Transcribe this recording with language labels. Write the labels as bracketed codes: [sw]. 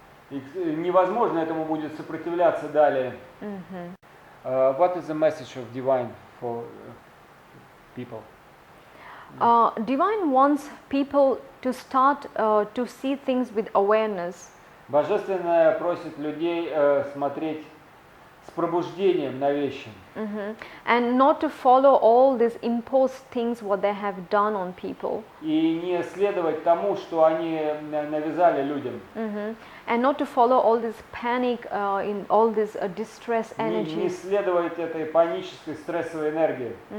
[ru] И невозможно этому будет сопротивляться далее. [en] What is the message of divine for people? Divine wants people to start to see things with awareness. [ru] Божественное просит людей смотреть с пробуждением на вещи. [en] And not to follow all these imposed things what they have done on people. [ru] И не следовать тому, что они навязали людям. [en] And not to follow all this panic in all this distress energy. [ru] Не следовать этой панической стрессовой энергии.